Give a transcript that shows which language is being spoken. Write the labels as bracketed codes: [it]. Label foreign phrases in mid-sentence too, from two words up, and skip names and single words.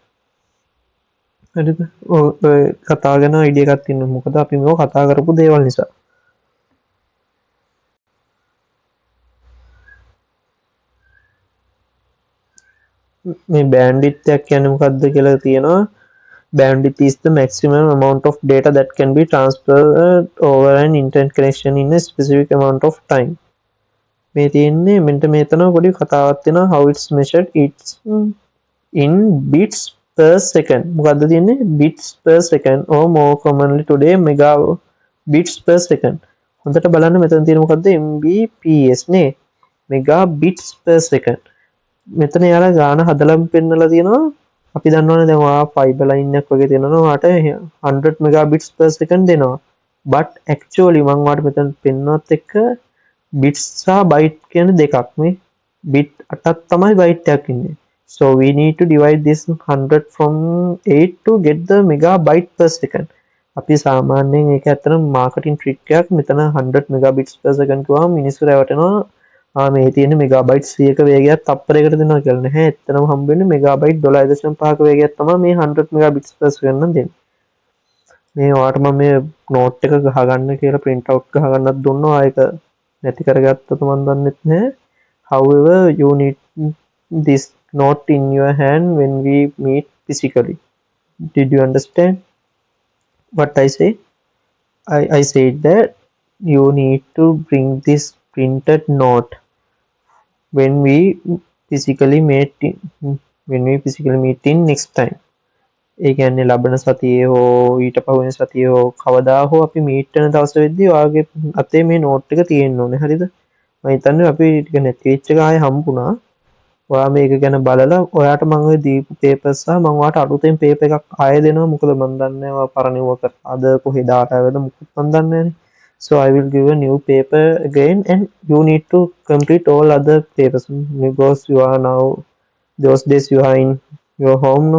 [si] හරිද? ඔය කතා ගැන අයිඩියා එකක් තියෙනවා. මොකද අපි මේක කතා කරපු දේවල් නිසා. මේ bandwidth එක කියන්නේ මොකද්ද කියලා තියෙනවා. [en] Bandwidth is the maximum amount of data that can be transferred over an internet connection in a specific amount of time. [si] මේ තියෙන්නේ මෙන්න මෙතන පොඩි කතාවක් තියෙනවා [en] how it's measured it's in bits per second. [si] මොකද්ද තියෙන්නේ [en] bits per second or more commonly today mega bits per second. [si] හොඳට බලන්න මෙතන තියෙන මොකද්ද mbps නේ [en] mega bits per second. [si] මෙතන යාලා ගාන හදලා පෙන්නලා තියෙනවා. අපි දන්නවනේ දැන් ඔයා ෆයිබර් ලයින් එකක් වගේ තියෙනවා ඔයාට 100 [en] megabits per second [si] දෙනවා. [en] but actually [si] මම ඔයාට මෙතන පෙන්වන්නත් එක්ක bits සහ byte කියන දෙකක් මේ bit 8ක් තමයි byte එකක් ඉන්නේ. [en] so we need to divide this 100 from 8 to get the megabyte per second. [si] අපි සාමාන්‍යයෙන් ඒක ඇත්තටම මාකටිං ට්‍රික් එකක්. මෙතන 100 [en] megabits per second [si] කිව්වම මිනිස්සු රැවටෙනවා මේ තියෙන මෙගාබයිට් 100ක වේගයක් තප්පරයකට දෙනවා කියලා නැහැ. එතනම හම්බ වෙන්නේ මෙගාබයිට් 12.5ක වේගයක් තමයි මේ 100 මෙගාබිට්ස් [en] per second [si] නම් දෙන්නේ. මේ ඔයාලට මම මේ නෝට් එක ගහගන්න කියලා [en] print out [si] ගහගන්නත් දුන්නා. ඒක නැති කරගත්තොත් මම දන්නෙත් නැහැ. [en] however you need this note in your hand when we meet physically. Did you understand what I say? I said that you need to bring this printed note when we physically meet in next time. [si] ඒ කියන්නේ ලබන සතියේ හෝ ඊට පහුවෙන සතියේ හෝ කවදා හෝ අපි මීට් වෙන දවස් වෙද්දී ඔයාගේ අතේ මේ නෝට් එක තියෙන්න ඕනේ. හරිද? මම හිතන්නේ අපි ටික නැති වෙච්ච එක ආයේ හම්බුණා. ඔයා මේක ගැන බලලා ඔයාට මම ඔය දීපු පේපර්ස් සහ මම ඔයාට අලුතෙන් පේපර් එකක් ආයෙ දෙනවා. මොකද මම දන්නේ නැහැ ඔයා පරණව කරාද කොහේ දාට ආවද මොකක්ද මම දන්නේ නැහැ. [en] So I will give a new paper again and you need to complete all other papers because you are now those days you are in your home no?